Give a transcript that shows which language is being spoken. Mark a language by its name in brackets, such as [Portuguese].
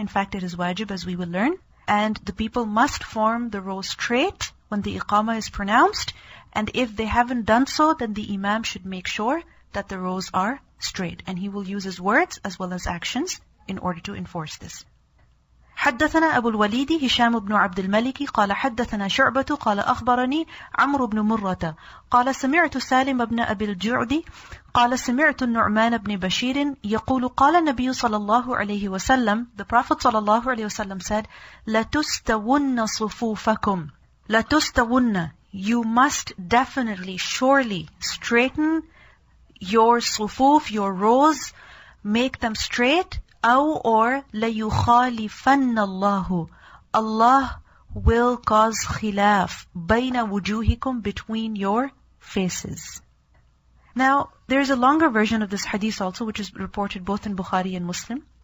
[English] In fact, it is wajib, as we will learn. And the people must form the row straight when the Iqamah is pronounced. And if they haven't done so, then the Imam should make sure that the rows are straight. And he will use his words as well as actions in order to enforce this. [Arabic] حدثنا أبو الوليد هشام بن عبد الملك قال حدثنا شعبة قال أخبرني عمرو بن مرة قال سمعت سالم بن أبي الجعد قال سمعت النعمان بن بشير يقول قال النبي صلى الله عليه وسلم, [English] the Prophet صلى الله عليه وسلم said, [Arabic] لَتُسْتَوُنَّ صُفُوفَكُمْ لَتُسْتَوُنَّ, [English] you must definitely, surely straighten your sufuf, your rows, make them straight. [Arabic] أو [English] or [Arabic] لَيُخَالِفَنَّ اللَّهُ, [English] Allah will cause khilaf [Arabic] بَيْنَ وُجُوهِكُمْ, [English] between your faces. Now, there is a longer version of this hadith also, which is reported both in Bukhari and Muslim.